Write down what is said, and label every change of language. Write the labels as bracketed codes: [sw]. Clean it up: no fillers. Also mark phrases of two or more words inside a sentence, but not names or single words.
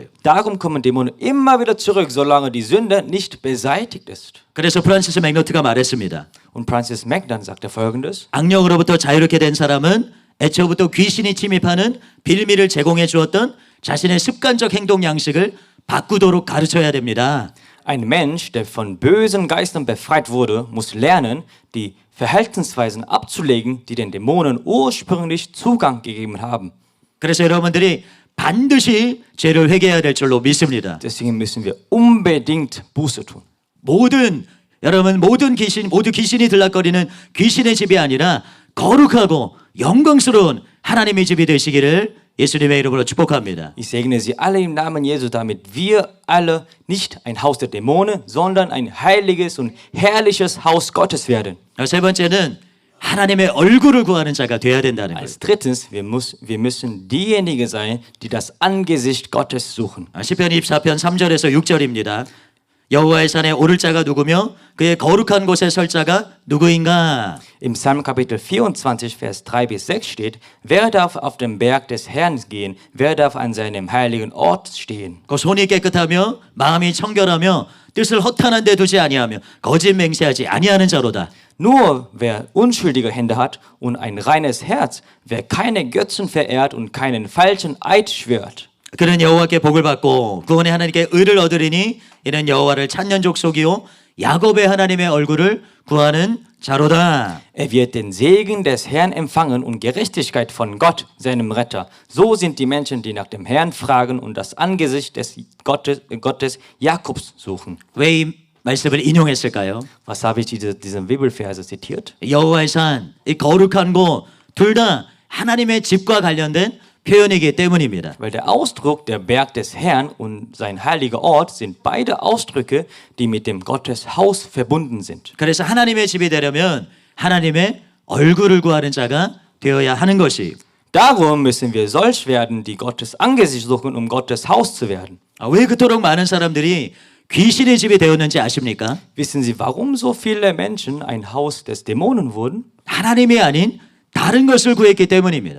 [de] Darum kommen Dämonen immer wieder zurück, solange die Sünde nicht beseitigt ist. [ko] 그래서 프란시스 맥노트가 말했습니다. [de] Und Francis Magdan sagte Folgendes: [ko] 악령으로부터 자유롭게 된 사람은 애초부터 귀신이 침입하는 빌미를 제공해 주었던 자신의 습관적 행동 양식을 바꾸도록 가르쳐야 됩니다. [de] Ein Mensch, der von bösen Geistern befreit wurde, muss lernen, die Verhaltensweisen abzulegen, die den Dämonen ursprünglich Zugang gegeben haben. [ko] 그래서 여러분들이 반드시 죄를 회개해야 될 줄로 믿습니다. [de] Deswegen müssen wir unbedingt Buße tun. [ko] 모든 귀신이 들락거리는 귀신의 집이 아니라 거룩하고 영광스러운 하나님의 집이 되시기를 예수님의 이름으로 축복합니다. [de] Ich segne Sie alle im Namen Jesu, damit wir alle nicht ein Haus der Dämonen, sondern ein heiliges und herrliches Haus Gottes werden. [ko] 세 번째는 하나님의 얼굴을 구하는 자가 되어야 된다는 거예요. [de] Als drittens, wir müssen diejenigen sein, die das Angesicht Gottes suchen. [ko] 시편 24편 3절에서 6절입니다. 여호와의 산에 오를 자가 누구며 그의 거룩한 곳에 설 자가 누구인가? [de] Im Psalm Kapitel 24, Vers 3 bis 6 steht: Wer darf auf den Berg des Herrn gehen? Wer darf an seinem heiligen Ort stehen? [ko] 그 손이 깨끗하며 마음이 청결하며 뜻을 허탄한 데 두지 아니하며 거짓 맹세하지 아니하는 자로다. [de] Nur wer unschuldige Hände hat und ein reines Herz, wer keine Götzen verehrt und keinen falschen Eid schwört. [ko] 그는 여호와께 복을 받고 구원의 하나님께 의를 얻으리니 이는 여호와를 찾는 족속이요 야곱의 하나님의 얼굴을 구하는 자로다. [de] Er wird den Segen des Herrn empfangen und Gerechtigkeit von Gott, seinem Retter. So sind die Menschen, die nach dem Herrn fragen und das Angesicht des Gottes Jakobs suchen. [ko] 왜 이 말씀을 인용했을까요? [de] Was habe ich diesen Bibelverse zitiert? [ko] 여호와의 산, 이 거룩한 곳 둘 다 하나님의 집과 관련된 표현이기 때문입니다. [de] Weil der Ausdruck der Berg des Herrn und sein heiliger Ort sind beide Ausdrücke, die mit dem Gotteshaus verbunden sind. [ko] 그래서 하나님의 집이 되려면 하나님의 얼굴을 구하는 자가 되어야 하는 것이. [de] Darum müssen wir solch werden, die Gottes Angesicht suchen, um Gottes Haus zu werden. [ko] 왜 그토록 많은 사람들이 귀신의 집이 되었는지 아십니까? [de] Wissen Sie, warum so viele Menschen ein Haus des Dämonen wurden? [ko] 하나님이 아닌 다른 것을 구했기 때문입니다.